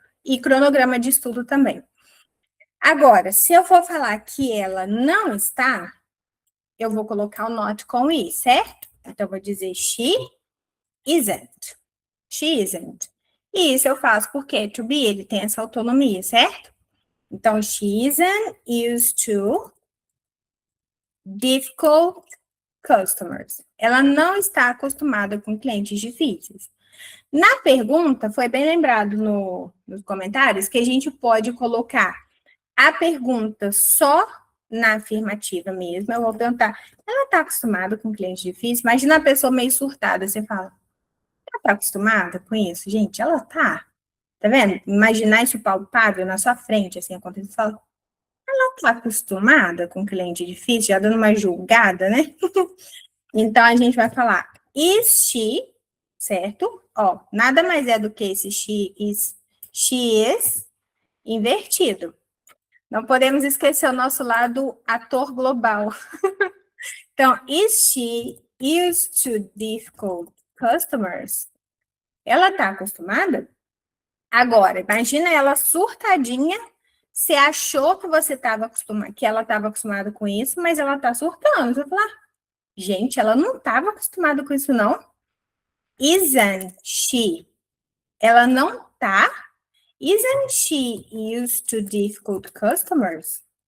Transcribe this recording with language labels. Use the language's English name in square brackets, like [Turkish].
[Portuguese] E cronograma de estudo também. Agora, se eu for falar que ela não está, eu vou colocar o not com i, certo? Então, eu vou dizer [English] she isn't. She isn't. [Portuguese] E isso eu faço porque to be, ele tem essa autonomia, certo? [English] Então, she isn't used to difficult customers. [Portuguese] Ela não está acostumada com clientes difíceis. Na pergunta, foi bem lembrado nos comentários que a gente pode colocar a pergunta só na afirmativa mesmo. Eu vou perguntar, ela está acostumada com cliente difícil? Imagina a pessoa meio surtada, você fala, ela está acostumada com isso? Gente, ela está. Tá vendo? Imaginar isso palpável na sua frente, assim, acontece, você fala, ela está acostumada com cliente difícil, já dando uma julgada, né? Então, a gente vai falar, [English] is she, [Portuguese] certo? Ó, nada mais é do que esse [English] she is [Portuguese] invertido. Não podemos esquecer o nosso lado ator global. [English] Então, is she used to difficult customers? [Portuguese] Ela está acostumada? Agora, imagina ela surtadinha, você achou que você estava acostumada, que ela estava acostumada com isso, mas ela está surtando. Você vai falar, gente, ela não estava acostumada com isso, não? [English] Isn't she? [Portuguese] Ela não tá? [English] Isn't she used to difficult customers?